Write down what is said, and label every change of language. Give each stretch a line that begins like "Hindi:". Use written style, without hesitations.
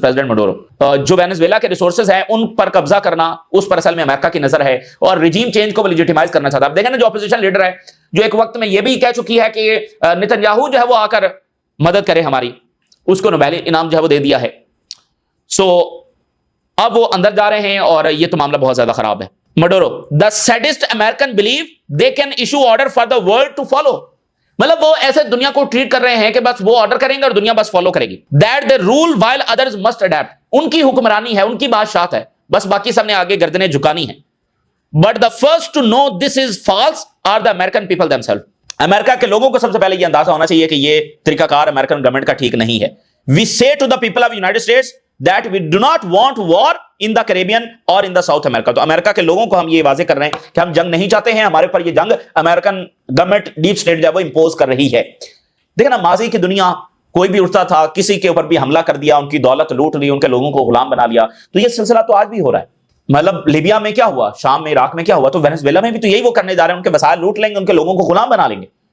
Urdu: President Maduro جو Venezuela کے resources ہیں ان پر قبضہ کرنا اس پر اصل میں امریکہ کی نظر ہے اور رجیم چینج کو لیجیٹیمائز کرنا چاہتا ہے. اب دیکھیں نا جو اپوزیشن لیڈر ہے جو ایک وقت میں یہ بھی کہہ چکی ہے کہ نتنیاہو جو ہے وہ آ کر مدد کرے ہماری, اس کو نوبیل انعام جو ہے وہ دے دیا ہے. سو اب وہ اندر جا رہے ہیں اور یہ تو معاملہ بہت زیادہ خراب ہے.
English: Maduro the saddest American believe they can issue order for the world to follow.
Urdu: مطلب وہ ایسے دنیا کو ٹریٹ کر رہے ہیں کہ بس وہ آرڈر کریں گے اور دنیا بس فالو کرے گی.
English: That they rule while others must adapt.
Urdu: ان کی حکمرانی ہے, ان کی بادشاہت ہے, بس باقی سب نے آگے گردنیں جھکانی ہیں.
English: But the first to know this is false are the American people themselves.
Urdu: امریکہ کے لوگوں کو سب سے پہلے یہ اندازہ ہونا چاہیے کہ یہ طریقہ کار امریکن گورنمنٹ کا ٹھیک نہیں ہے.
English: We say to the people of United States that we do not want war in the Caribbean or in the South America.
Urdu: تو امریکہ کے لوگوں کو ہم یہ واضح کر رہے ہیں کہ ہم جنگ نہیں چاہتے ہیں, ہمارے پر یہ جنگ امریکن گورنمنٹ ڈیپ سٹیٹ جو ہے وہ امپوز کر رہی ہے. دیکھیں نا ماضی کی دنیا کوئی بھی اٹھتا تھا, کسی کے اوپر بھی حملہ کر دیا, ان کی دولت لوٹ لی, ان کے لوگوں کو غلام بنا لیا. تو یہ سلسلہ تو آج بھی ہو رہا ہے. مطلب لیبیا میں کیا ہوا, شام میں, عراق میں کیا ہوا, تو وینزویلا میں بھی تو یہی وہ کرنے جا رہے ہیں. ان کے وسائل لوٹ لیں گے, ان کے لوگوں کو غلام بنا لیں گے.